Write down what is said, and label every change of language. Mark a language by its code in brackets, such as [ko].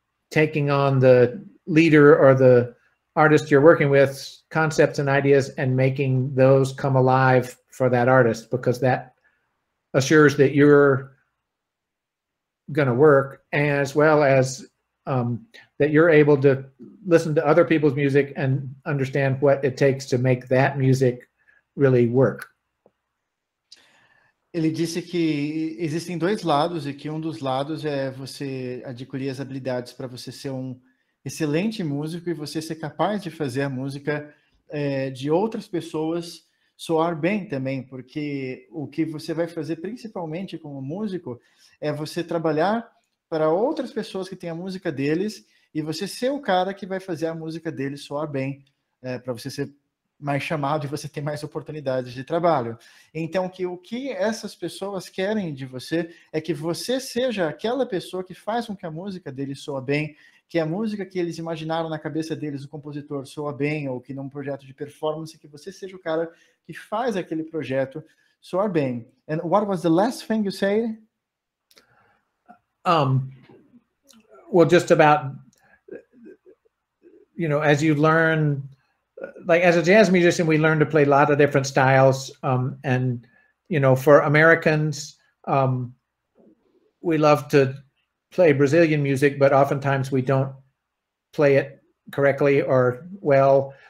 [en] taking on the leader or the artist you're working with concepts and ideas and making those come alive for that artist, because that assures that you're going to work, as well as that you're able to listen to other people's music and understand what it takes to make that music really work. [pt] Ele disse que existem dois lados, e que um dos lados é você adquirir as habilidades para você ser um excelente músico e você ser capaz de fazer a música de outras pessoas soar bem também, porque o que você vai fazer principalmente como músico é você trabalhar para outras pessoas que têm a música deles e você ser o cara que vai fazer a música deles soar bem, para você ser mais chamado e você ter mais oportunidades de trabalho. Então, o que essas pessoas querem de você é que você seja aquela pessoa que faz com que a música deles soa bem, que a música que eles imaginaram na cabeça deles, o compositor, soa bem, ou que num projeto de performance, que você seja o cara que faz aquele projeto soar bem. [en] And what was the last thing you said? Well, just about, as you learn, like as a jazz musician, we learn to play a lot of different styles. And, for Americans, we love to play Brazilian music, but oftentimes we don't play it correctly or well.